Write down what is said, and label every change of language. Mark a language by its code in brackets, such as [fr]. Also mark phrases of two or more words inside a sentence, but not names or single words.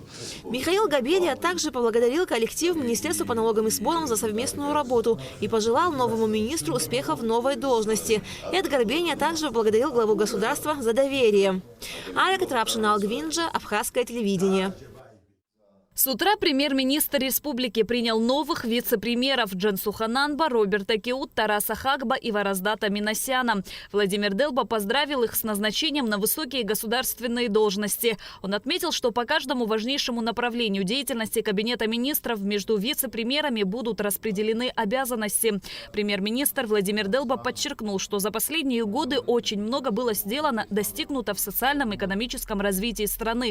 [ru] Михаил Габелия также поблагодарил коллектив Министерства по налогам и сборам за совместную работу и пожелал новому министру успехов в новой должности. Эдгар Бения также поблагодарил главу государства за доверие. Арика Трапшина, Алгвинджа, Абхазское телевидение. С утра премьер-министр республики принял новых вице-премьеров Джансу Хананба, Роберта Киут, Тараса Хагба и Вараздата Минасяна. Владимир Делба поздравил их с назначением на высокие государственные должности. Он отметил, что по каждому важнейшему направлению деятельности Кабинета министров между вице-премьерами будут распределены обязанности. Премьер-министр Владимир Делба подчеркнул, что за последние годы очень много было сделано, достигнуто в социальном и экономическом развитии страны.